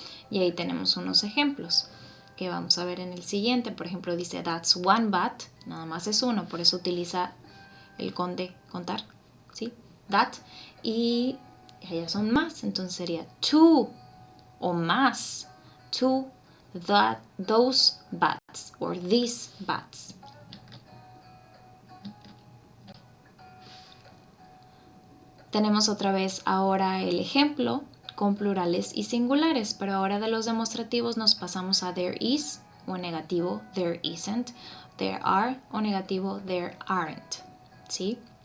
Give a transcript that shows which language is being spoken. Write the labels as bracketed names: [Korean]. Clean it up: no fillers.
[Spanish] Y ahí tenemos unos ejemplos que vamos a ver en el siguiente. Por ejemplo, dice that's one bat, nada más es uno, por eso utiliza el conde contar, ¿sí? That. Y ellas son más, entonces sería two o más. [English] Two, that, those bats or these bats. [Spanish] Tenemos otra vez ahora el ejemplo con plurales y singulares, pero ahora de los demostrativos nos pasamos a there is o negativo there isn't, there are o negativo there aren't, ¿sí?